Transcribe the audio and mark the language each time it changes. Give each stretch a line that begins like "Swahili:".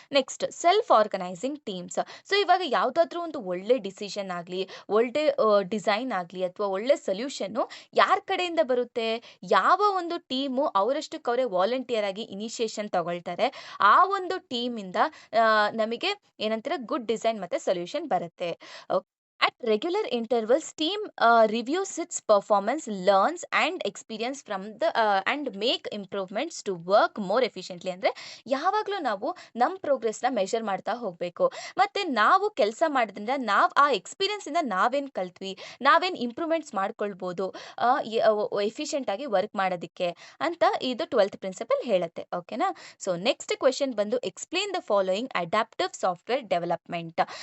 Kannada: Next self organising teams. So ಇವಾಗ ಯಾವುದಾದ್ರೂ ಒಂದು ಒಳ್ಳೆ ಡಿಸಿಷನ್ ಆಗಲಿ, ಒಳ್ಳೆ ಡಿಸೈನ್ ಆಗಲಿ ಅಥವಾ ಒಳ್ಳೆ ಸೊಲ್ಯೂಷನ್ನು ಯಾರ ಕಡೆಯಿಂದ ಬರುತ್ತೆ? ಯಾವ ಒಂದು ಟೀಮು ಅವರಷ್ಟಕ್ಕೆ ಅವರೇ ವಾಲಂಟಿಯರ್ ಆಗಿ ಇನಿಷಿಯೇಷನ್ ತಗೊಳ್ತಾರೆ ಆ ಒಂದು ಟೀಮಿಂದ ನಮಗೆ ಏನಂತಾರೆ ಗುಡ್ ಡಿಸೈನ್ ಮತ್ತು ಸೊಲ್ಯೂಷನ್ ಬರುತ್ತೆ.
English: At regular intervals, team reviews its performance, learns and experience from the and make improvements to work more efficiently.
Kannada: ಅಂದ್ರೆ ಯಾವಾಗಲೂ ನಾವು ನಮ್ಮ ಪ್ರೋಗ್ರೆಸ್ನ ಮೆಷರ್ ಮಾಡ್ತಾ ಹೋಗಬೇಕು. ಮತ್ತೆ ನಾವು ಕೆಲಸ ಮಾಡೋದ್ರಿಂದ ನಾವು ಆ ಎಕ್ಸ್ಪೀರಿಯನ್ಸ್ ಇಂದ ನಾವೇನ್ ಕಲ್ತ್ವಿ, ನಾವೇನ್ ಇಂಪ್ರೂವ್ಮೆಂಟ್ಸ್ ಮಾಡ್ಕೊಳ್ಬೋದು ಎಫಿಷಿಯೆಂಟ್ ಆಗಿ ವರ್ಕ್ ಮಾಡೋದಕ್ಕೆ ಅಂತ ಇದು 12th ಪ್ರಿನ್ಸಿಪಲ್ ಹೇಳುತ್ತೆ. ಓಕೆನಾ?
English: So next question ಬಂದು explain the following adaptive software development.